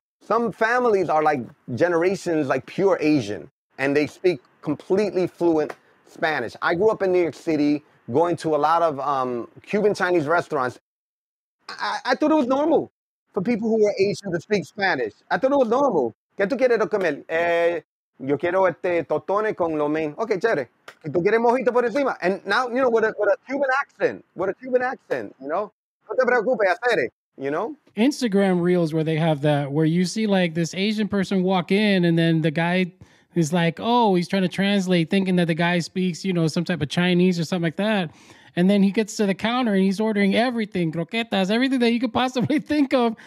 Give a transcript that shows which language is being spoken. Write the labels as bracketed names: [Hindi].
[English] Some families are like generations like pure Asian, and they speak completely fluent Spanish. I grew up in New York City, going to a lot of Cuban Chinese restaurants. I thought it was normal for people who were Asian to speak Spanish. I thought it was normal. [Spanish] ¿Qué tú quieres comer? Yo quiero tostones con lo mein. Okay, chévere. ¿Y tú quieres mojito por encima? [English] And now, with a Cuban accent. [Spanish] No te preocupes, hacer it, [English] Instagram reels where they have that, where you see like this Asian person walk in and then the guy is like, oh, he's trying to translate, thinking that the guy speaks, some type of Chinese or something like that. And then he gets to the counter and he's ordering everything, croquetas, everything that you could possibly think of.